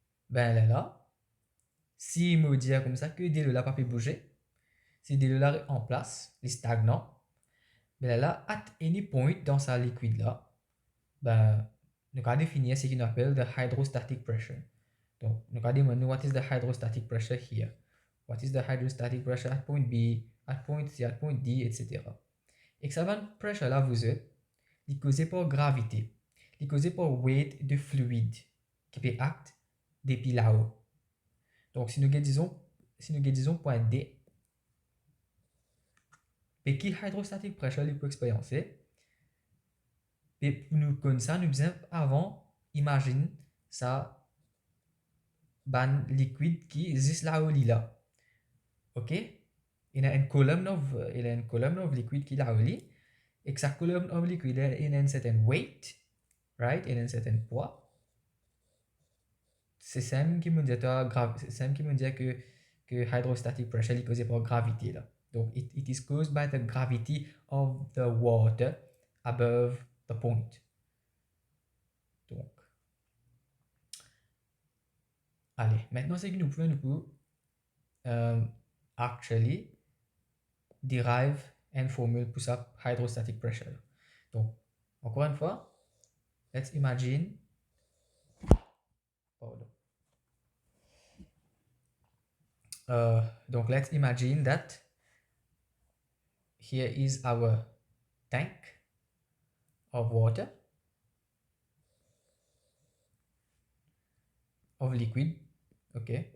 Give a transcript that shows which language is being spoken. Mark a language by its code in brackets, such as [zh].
[fr] Ben là, si me dit comme ça que de l'eau là pas peut bouger, si de l'eau là est en place, il est stagnant, ben là, [en] at any point [fr] dans sa liquide là, ben, nous allons définir ce qu'on appelle [en] the hydrostatic pressure. [fr] Donc, nous allons demander [en] what is the hydrostatic pressure here. What is the hydrostatic pressure at point B, at point C, at point D, etc. [fr] Et que ça va pressure là, vous êtes, il est causé par gravité. Il est causé par weight de fluide qui peut acte depuis là-haut. Donc, si nous disons point D, et qui hydrostatic pressure il peut expériencer, et pour nous connaître ça, nous besoin avant, imagine ça, ban liquide qui existe là-haut là. OK? Il y a une colonne of liquide qui est là-haut. Et que sa colonne of liquide, il a un certain weight, right? Il a un certain poids. C'est ça qui me dit que hydrostatic pressure est causé par gravité là. [en] Donc, it is caused by the gravity of the water above the point. [fr] Donc, allez, maintenant c'est que nous pouvons [en] actually derive [fr] une formule pour ça hydrostatic pressure. [en] Donc, encore une fois, let's imagine, pardon. Donc, let's imagine that here is our tank of water, of liquid, ok.